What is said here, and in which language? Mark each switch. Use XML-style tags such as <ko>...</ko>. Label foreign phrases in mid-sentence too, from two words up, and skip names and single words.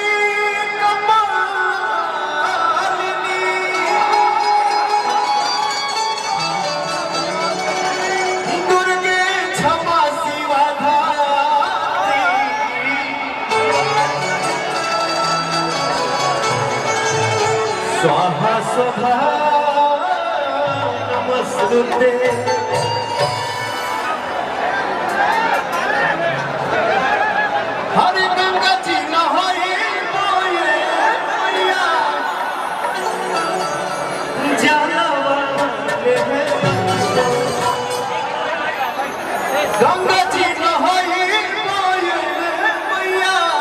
<sa>कपालिनी दुर्गे क्षमा शिवा धात्री स्वाहा स्वधा नमस्ते।</sa> <bho>हरे गंगा जी नहाए मोये मैया जानवा ले गंगा जी नहाए मोये मैया</bho>